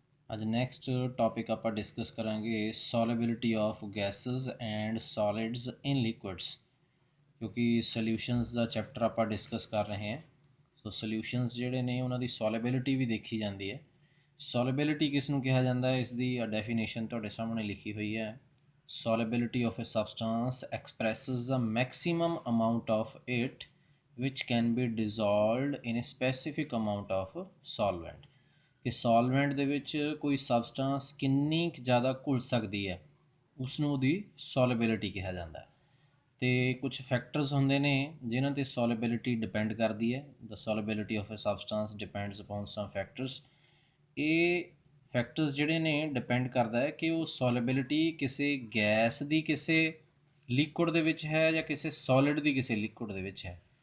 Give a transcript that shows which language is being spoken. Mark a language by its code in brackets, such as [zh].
[pa] ਅੱਜ next topic ਆਪਾਂ discuss ਕਰਾਂਗੇ [en] solubility of gases and solids in liquids, [pa] ਕਿਉਂਕਿ ਸੋਲਿਊਸ਼ਨਸ ਦਾ ਚੈਪਟਰ ਆਪਾਂ ਡਿਸਕਸ ਕਰ ਰਹੇ ਹਾਂ। ਸੋ ਸੋਲਿਊਸ਼ਨਸ ਜਿਹੜੇ ਨੇ ਉਹਨਾਂ ਦੀ ਸੋਲਿਬਿਲਿਟੀ ਵੀ ਦੇਖੀ ਜਾਂਦੀ ਹੈ। ਸੋਲਿਬਿਲਿਟੀ ਕਿਸ ਨੂੰ ਕਿਹਾ ਜਾਂਦਾ ਹੈ, ਇਸ ਦੀ ਡੈਫੀਨੇਸ਼ਨ ਤੁਹਾਡੇ ਸਾਹਮਣੇ ਲਿਖੀ ਹੋਈ ਹੈ। [en] Solubility of a substance expresses the maximum amount of it which can be dissolved in a specific amount of solvent। [pa] ਕਿ ਸੋਲਵੈਂਟ ਦੇ ਵਿੱਚ ਕੋਈ ਸਬਸਟੈਂਸ ਕਿੰਨੀ ਕੁ ਜ਼ਿਆਦਾ ਘੁਲ ਸਕਦੀ ਹੈ ਉਸ ਨੂੰ ਉਹਦੀ ਸੋਲਿਬਿਲਿਟੀ ਕਿਹਾ ਜਾਂਦਾ ਹੈ। ਤੇ ਕੁਝ ਫੈਕਟਰਸ ਹੁੰਦੇ ਨੇ ਜਿਨ੍ਹਾਂ 'ਤੇ ਸੋਲਿਬਿਲਿਟੀ ਡਿਪੈਂਡ ਕਰਦੀ ਹੈ। [en] The solubility of a substance depends upon some factors. [pa] ਇਹ ਫੈਕਟਰਸ ਜਿਹੜੇ ਨੇ ਡਿਪੈਂਡ ਕਰਦਾ ਹੈ ਕਿ ਉਹ ਸੋਲਿਬਿਲਿਟੀ ਕਿਸੇ ਗੈਸ ਦੀ ਕਿਸੇ ਲਿਕੁਇਡ ਦੇ ਵਿੱਚ ਹੈ ਜਾਂ ਕਿਸੇ ਸੋਲਿਡ ਦੀ ਕਿਸੇ ਲਿਕੁਇਡ ਦੇ ਵਿੱਚ ਹੈ।